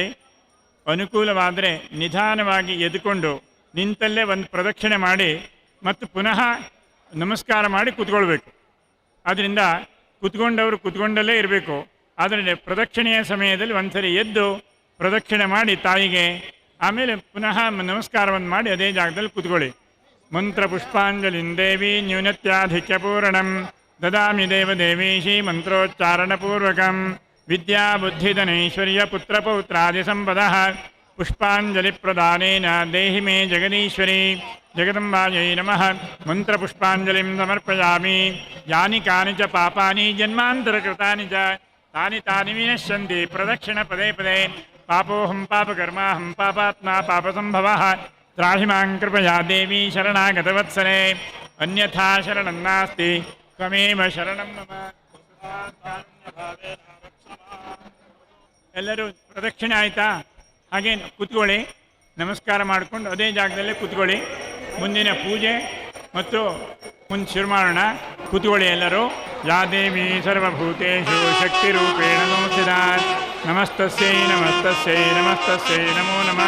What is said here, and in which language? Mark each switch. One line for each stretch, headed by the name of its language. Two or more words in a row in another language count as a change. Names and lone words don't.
Kannada: ಅನುಕೂಲವಾದರೆ ನಿಧಾನವಾಗಿ ಎದ್ದುಕೊಂಡು ನಿಂತಲ್ಲೇ ಒಂದು ಪ್ರದಕ್ಷಿಣೆ ಮಾಡಿ ಮತ್ತು ಪುನಃ ನಮಸ್ಕಾರ ಮಾಡಿ ಕೂತ್ಕೊಳ್ಬೇಕು. ಆದ್ದರಿಂದ ಕೂತ್ಕೊಂಡವರು ಕೂತ್ಕೊಂಡಲ್ಲೇ ಇರಬೇಕು. ಆದರೆ ಪ್ರದಕ್ಷಿಣೆಯ ಸಮಯದಲ್ಲಿ ಒಂದ್ಸರಿ ಎದ್ದು ಪ್ರದಕ್ಷಿಣೆ ಮಾಡಿ ತಾಯಿಗೆ ಆಮೇಲೆ ಪುನಃ ನಮಸ್ಕಾರವನ್ನು ಮಾಡಿ ಅದೇ ಜಾಗದಲ್ಲಿ ಕೂತ್ಕೊಳ್ಳಿ.
Sanskrit: ಮಂತ್ರ ಪುಷ್ಪಾಂಜಲಿಂ ದೇವಿ ನ್ಯೂನತ್ಯಾಧಿಕ್ಯಪೂರ್ಣಂ ದದಾಮಿ ದೇವದೇವೀಶಿ ಮಂತ್ರೋಚ್ಚಾರಣಪೂರ್ವಕಂ. ವಿದ್ಯಾ ಬುದ್ಧಿಧನೈಶ್ವರ್ಯ ಪುತ್ರಪೌತ್ರಾದಿ ಸಂಪದಃ ಪುಷ್ಪಾಂಜಲಿ ಪ್ರದಾನೇನ ದೇಹಿ ಮೇ ಜಗದೀಶ್ವರಿ. ಜಗದಂಬಾಯೈ ನಮಃ. ಮಂತ್ರಪುಷ್ಪಾಂಜಲಿಂ ಸಮರ್ಪಯಾಮಿ. ಯಾನಿ ಕಾನಿ ಚ ಪಾಪಾನಿ ಜನ್ಮಾಂತರಕೃತಾನಿ ಚ ತಾನಿ ತಾನಿ ವಿನಶ್ಯಂತಿ ಪ್ರದಕ್ಷಿಣ ಪದೇ ಪದೇ. ಪಾಪೋಹಂ ಪಾಪಕರ್ಮಾಹಂ ಪಾಪಾತ್ಮಾ ಪಾಪಸಂಭವಃ. ತ್ರಾಹಿ ಮಾಂ ಕೃಪಯಾ ದೇವಿ ಶರಣಾಗತವತ್ಸಲೆ. ಅನ್ಯಥಾ ಶರಣಂ ನಾಸ್ತಿ ತ್ವಮೇವ ಶರಣಂ ಮಮ.
Kannada: ಎಲ್ಲರೂ ಪ್ರದಕ್ಷಿಣೆ ಆಯಿತಾ? ಹಾಗೆ ಕೂತ್ಕೊಳ್ಳಿ. ನಮಸ್ಕಾರ ಮಾಡಿಕೊಂಡು ಅದೇ ಜಾಗದಲ್ಲೇ ಕೂತ್ಕೊಳ್ಳಿ. ಮುಂದಿನ ಪೂಜೆ ಮತ್ತು ಮುಂದೆ ಶುರು ಮಾಡೋಣ. ಕೂತ್ಕೊಳ್ಳಿ ಎಲ್ಲರೂ.
Sanskrit: ಯಾ ದೇವಿ ಸರ್ವಭೂತೇಷು ಶಕ್ತಿರೂಪೇಣ ಸಂಸ್ಥಿತಾ ನಮಸ್ತಸ್ಯೈ ನಮಸ್ತಸ್ಯೈ ನಮಸ್ತಸ್ಯೈ ನಮೋ ನಮಃ.